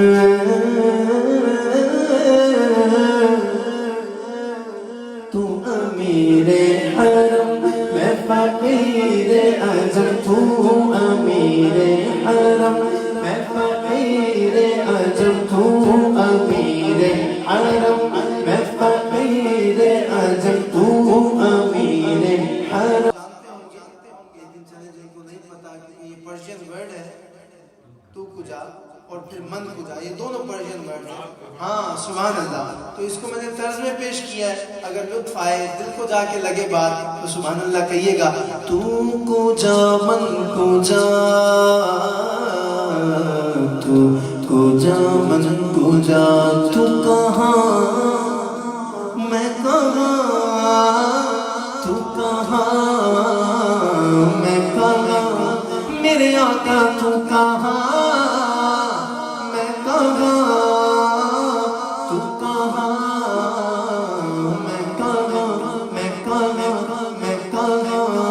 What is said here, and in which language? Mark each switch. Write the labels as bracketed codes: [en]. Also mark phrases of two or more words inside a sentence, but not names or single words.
[ur] تو امیر حرم میں فقیر عجم، تو امیر حرم میں فقیر عجم، تو امیر حرم میں فقیر عجم، تو امیر حرم. لیکن چلے جن کو نہیں پتا کہ یہ پرشین ورڈ ہے، [fa] تو کجا [ur] اور پھر [fa] من کجا، [ur] یہ دونوں پرشین ورڈ ہیں. ہاں سبحان اللہ. تو اس کو میں نے طرز میں پیش کیا ہے، اگر لطف آئے دل کو جا کے لگے بات تو سبحان اللہ کہیے گا. [fa] تو کجا من کجا، تو کجا من کجا، [ur] تو کہاں میں کہاں، تو کہاں میں کہاں، میرے آقا تو کہاں میں کہاں، تو کہاں میں کہاں، میں کہاں میں کہاں.